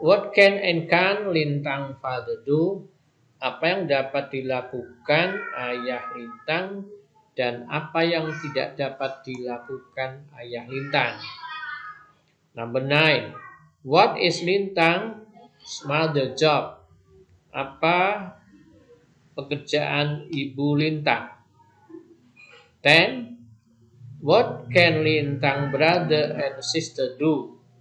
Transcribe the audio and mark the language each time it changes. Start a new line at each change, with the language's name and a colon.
English: What can and can Lintang father do?
Indonesian: Apa yang dapat dilakukan ayah Lintang dan apa yang tidak dapat dilakukan ayah Lintang.
English: Number 9. What is Lintang's mother job?
Indonesian: Apa pekerjaan ibu Lintang? 10.
English: What can Lintang brother and sister do?